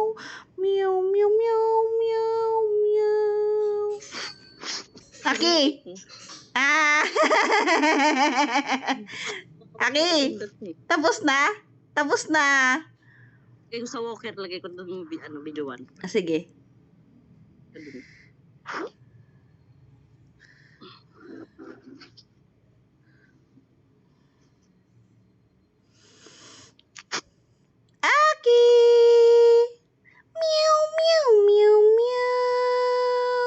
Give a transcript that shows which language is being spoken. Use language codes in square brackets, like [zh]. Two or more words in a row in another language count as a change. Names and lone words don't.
[tl] Meow, meow, meow, meow, meow. Aki! Ah! Aki! Tapos na? Tapos na? Yung sa walker, lagay ko doon videoan. Sige. Aki! Meow, meow, meow, meow.